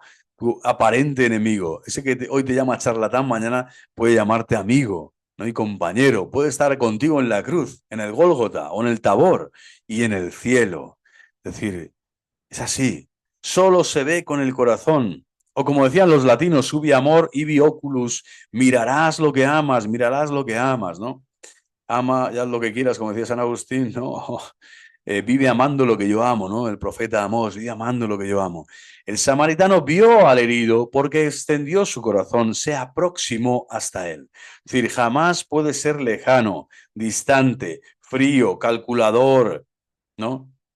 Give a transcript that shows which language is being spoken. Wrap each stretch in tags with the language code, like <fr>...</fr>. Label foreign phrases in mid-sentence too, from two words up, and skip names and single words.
<es>Tu aparente enemigo, ese que hoy te llama charlatán, mañana puede llamarte amigo, ¿no? Y compañero, puede estar contigo en la cruz, en el Gólgota o en el Tabor y en el cielo. Es decir, es así. Solo se ve con el corazón. O como decían los latinos,</es> <la>ubi amor, ibi oculus,</la> <es>mirarás lo que amas, ¿no? Ama, ya lo que quieras, como decía San Agustín, ¿no? Vive amando lo que yo amo, ¿no? El profeta Amós, vive amando lo que yo amo. El samaritano vio al herido porque extendió su corazón, sea próximo hasta él. Es decir, jamás puede ser lejano, distante, frío, calculador, ¿no?</es>